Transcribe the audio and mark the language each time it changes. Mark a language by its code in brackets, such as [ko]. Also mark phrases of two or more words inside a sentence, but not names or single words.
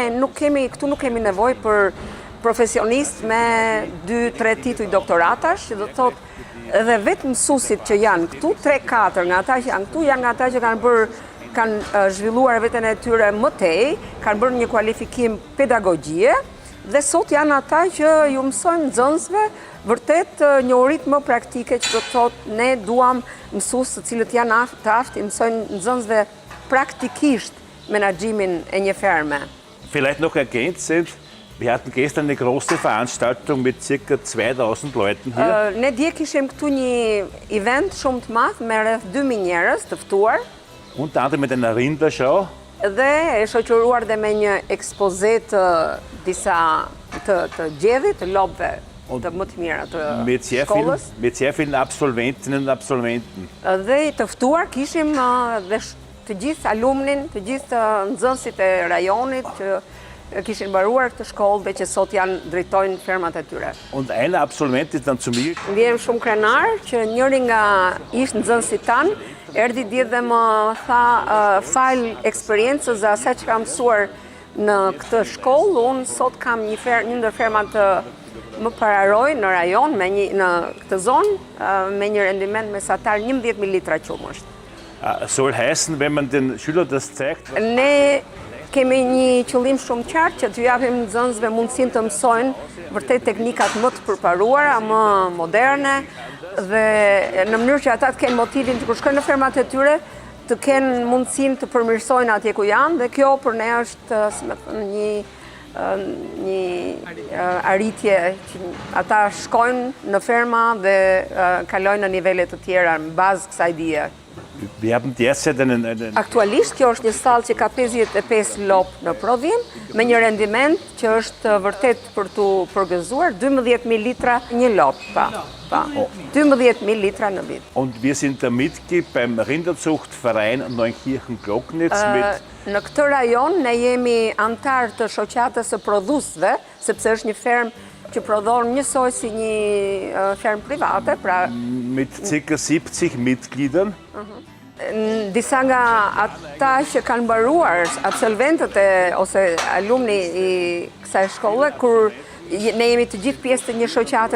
[sq] këtu nuk kemi nevojë për profesionist me 2-3 tituj doktoratash, që do të thotë edhe vetë mësuesit që janë këtu, 3-4 nga ata që janë këtu, janë nga ata që kanë zhvilluar veten e tyre më tej, kanë bërë një kualifikim pedagogjie dhe sot janë ata që ju mësojnë nxënësve vërtet njohuritë më praktike, që do të thotë ne duam mësues të cilët janë të aftë, i mësojnë nxënësve praktikisht menaxhimin e një ferme. [de] Vielleicht noch ergänzend, Wir hatten gestern eine große Veranstaltung mit ca. 2000 Leuten hier. [sq] Ne dje kishim këtu një event shumë të madh me rreth 2000 njerëz të ftuar. [de] Unter anderem mit einer Rinderschau. [sq] Dhe e shoqëruar dhe me një ekspoze të disa të gjedhit, të lopëve të më të mira të shkollës. [de] Mit sehr vielen Absolventinnen und Absolventen. [sq] Dhe të ftuar kishim dhe të gjithë alumnin, të gjithë nxënësit e rajonit që kishin mbaruar këtë shkollë dhe që sot drejtojnë fermat e tyre. [de] Und ein Absolvent ist dann zu mir. [sq] Vjen shumë krenar që njëri nga ish nxënësit tanë erdhi dje dhe më tha fal eksperiencës dhe asaj që kam mësuar në këtë shkollë, unë sot kam një ndër fermat më pararoj në rajon në këtë zonë me një rendiment mesatar 11.000 litra qumësht. [de] Soll heißen, wenn man den Schüler das zeigt. [sq] Ne kemi një qëllim shumë qartë që t'ju japim nxënësve mundësinë të mësojnë vërtet teknikat më të përparuara, më moderne dhe në mënyrë që ata të kenë motivin të kur shkojnë në fermat e tyre, të kenë mundësinë të përmirësojnë atje ku janë dhe kjo për ne është një arritje që ata shkojnë në ferma dhe kalojnë në nivele të tjera në bazë kësaj dije. [de] Wir haben derzeit einen [sq] Aktualisht kjo është një stallë që ka 55 lopë në prodhim me një rendiment që është vërtet për t'u përgëzuar 12.000 litra një lopë. 12.000 litra në vit. [de] Und wir sind da Mitglied beim Rinderzuchtverein Neunkirchen-Glocknitz mit. [sq] Në këtë rajon ne jemi antar të shoqatës së prodhuesve, sepse është një fermë që prodhon njësoj si një fermë private, pra [de] mit ca. 70 Mitgliedern. [sq] Disa nga ata që kanë mbaruar absolventët ose alumni i kësaj shkolle, kur ne jemi të gjithë pjesë të një shoqate